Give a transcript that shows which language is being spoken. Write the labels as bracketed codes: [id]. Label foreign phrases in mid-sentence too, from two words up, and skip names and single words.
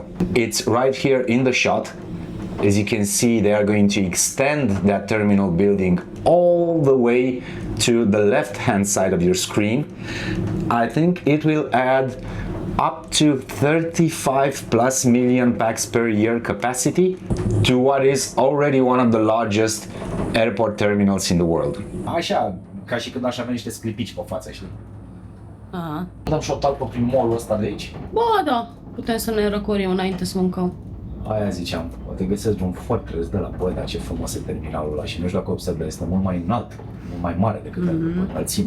[en] It's right here in the shot. As you can see, they are going to extend that terminal building all the way to the left-hand side of your screen. I think it will add up to 35 plus million pax per year capacity to what is already one of the largest airport terminals in the world. [ro] Așa, ca și când aș avea niște sclipici pe față, știi? Aha. Dăm și o talpă prin mall-ul ăsta de aici. Bă, da, putem să ne răcorim înainte să mâncăm. Aia ziceam, poate găsesc un fortress de la, bă, dar ce frumos e terminalul ăla și nu știu dacă observă, este mult mai înalt, mult mai mare decât înălțimea.